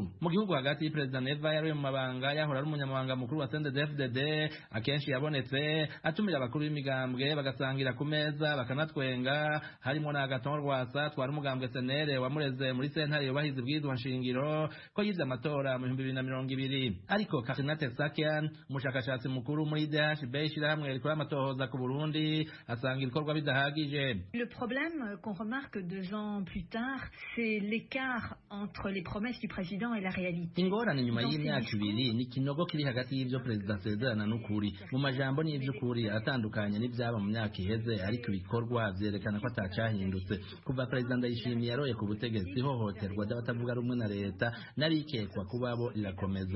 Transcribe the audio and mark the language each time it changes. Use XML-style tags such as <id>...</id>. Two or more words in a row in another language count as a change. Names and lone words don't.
<rn>Mu gihugu hagati Perezida Neva yari mu mabanga yahora ari umunyamabanga mukuru wa CNDD-FDD, akenshi yabonetse atumira abakuru b'imigambwe bagasangira ku meza bakanatwenga harimo na Agathon Rwasa twari umugambwe senere wamureze muri sentare yubahiza ibwirizwa nshingiro ko yivye amatora mu 2020 ariko Karina Tersakian umushakashatsi mukuru muri DHB ishirahamwe rikora amatohoza ku Burundi asanga ibikorwa bidahagije.</rn> <fr>Le problème qu'on remarque 2 ans plus tard, c'est l'écart entre les promesses du président et la réalité.</fr> <rn>Ingorane nyuma y'imyaka ibiri ni kinogo kiri hagati y'ivyo perezida asezerana n'ukuri. Mu majambo n'ivy'ukuri atandukanye n'ivyaba mu myaka iheze, ariko ibikorwa vyerekana ko atacahindutse. Kuva perezida Ndayishimiye yaroye ku butegetsi, ihohoterwa ry'abatavuga rumwe na leta narikekwa kubabo rirakomeza.</rn>